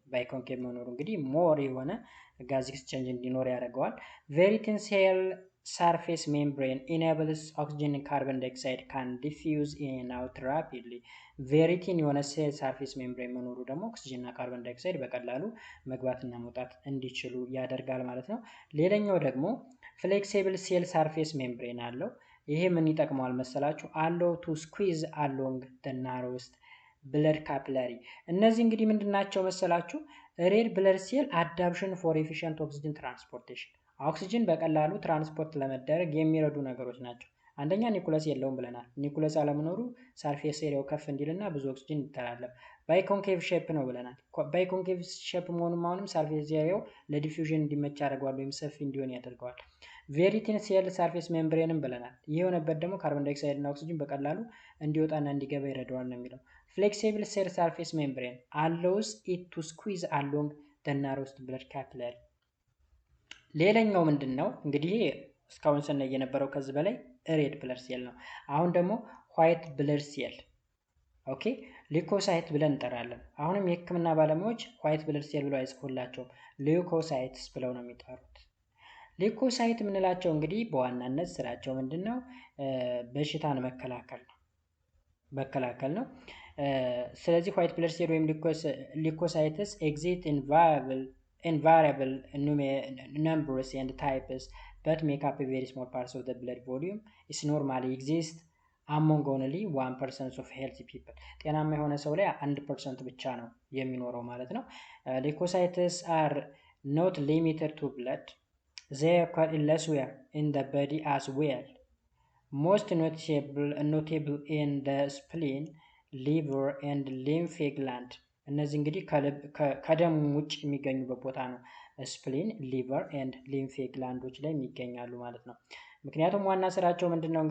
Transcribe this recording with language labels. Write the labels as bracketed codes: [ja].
[am] ባይኮንኬቭ መኖሩ እንግዲህ ሞር የሆነ ጋዝ ኤክስቼንጅ እንዲኖር ያደርገዋል። [en] very thin cell surface membrane enables oxygen and carbon dioxide can diffuse in and out rapidly. very thin [am] የሆነ ሴል ሰርፌስ ሜምብሬን መኖሩ ደግሞ ኦክሲጅን እና ካርቦን ዳይኦክሳይድ በቀላሉ መግባትና መውጣት እንዲችሉ ያደርጋል ማለት ነው። ሌላኛው ደግሞ ፍሌክሲብል ሴል ሰርፌስ ሜምብሬን አለው። ይሄ ምን ይጠቅመዋል መሰላችሁ? [en] allow to squeeze along the narrowest blood capillary. [am] እነዚህ እንግዲህ ምንድናቸው መሰላችሁ? [en] ሬድ ብለድ ሴል adaptation for efficient oxygen transportation. [am] ኦክሲጅን በቀላሉ ትራንስፖርት ለመደረግ የሚረዱ ነገሮች ናቸው። አንደኛ ኒኩለስ የለውም ብለናል። ኒኩለስ አለመኖሩ ሰርፌስ ኤሪያው ከፍ እንዲልና ብዙ ኦክሲጅን ይተላለፍ። ባይኮንኬቭ ሼፕ ነው ብለናል። ባይኮንኬቭ ሼፕ መሆኑም አሁንም ሰርፌስ ኤሪያው ለዲፊውዥን እንዲመች ያደርገዋል ወይም ሰፊ እንዲሆን ያደርገዋል። ቬሪ ቲን ሴል ሰርፌስ ሜምብሬንም ብለናል። ይህ የሆነበት ደግሞ ካርቦን ዳይኦክሳይድ እና ኦክሲጅን በቀላሉ እንዲወጣና እንዲገባ ይረዳዋል ነው የሚለው። ፍሌክሲብል ሴል ሰርፌስ ሜምብሬን [en] allows it to squeeze along the narrowest blood capillary. [am] ሌላኛው ምንድን ነው እንግዲህ እስካሁን ስናይ የነበረው ከዚህ በላይ ሬድ ብለድ ሴል ነው። አሁን ደግሞ ዋይት ብለድ ሴል ሊኮሳይት ብለን እንጠራለን። አሁንም የህክምና ባለሙያዎች ዋይት ብለድ ሴል ብለው አይጽፉላቸውም፣ ሊኮሳይትስ ብለው ነው የሚጠሩት። ሌኮሳይት የምንላቸው እንግዲህ በዋናነት ስራቸው ምንድነው? በሽታን መከላከል ነው። ስለዚህ [en] ዋይት ብለድ ሴል [am] ወይም [en] ሊኮሳይትስ ኤግዚት invariable numbers and types but make up a very small parts of the blood volume. It normally exists among only 1% of healthy people. [am] ጤናማ የሆነ ሰው ላይ 1% ብቻ ነው የሚኖረው ማለት ነው። ሊኮሳይትስ [en] are not limited to blood. They occur elsewhere in the body as well. Most notable in the spleen, liver and lymph gland. [am] እነዚህ እንግዲህ ከደም ውጭ የሚገኙበት ቦታ ነው። ስፕሊን፣ ሊቨር ኤንድ ሊምፍ ግላንዶች ላይ የሚገኛሉ ማለት ነው። ምክንያቱም ዋና ስራቸው ምንድነው?